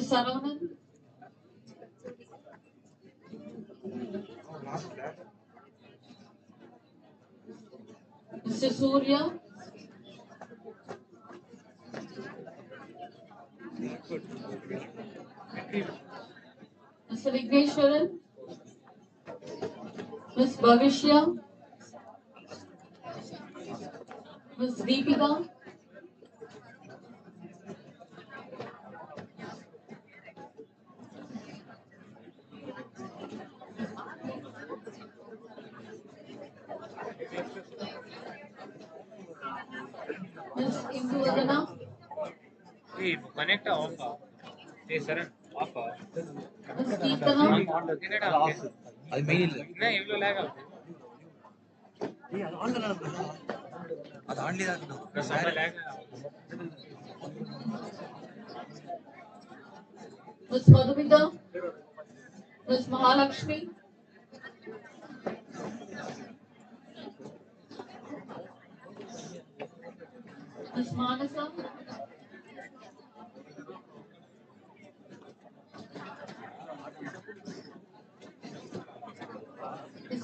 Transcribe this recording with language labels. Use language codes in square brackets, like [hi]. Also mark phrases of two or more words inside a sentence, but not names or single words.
[en] Saravanan, Mr. Surya, Mr. Vigneshwaran, Ms. Bhavishya, Ms. Deepika, Ms. Induvadana, Hey, connect off. Hey, Saran, off. Ms. Keetana, [ta] அது மேன் இல்ல இன்ன எவ்லோ லேக் ஆகுத்தே அது ஆன்லில்ல பிரசன்னா லேக் [en] Ms. Madhumita, Ms. Mahalakshmi, Ms. Manasa, Ms.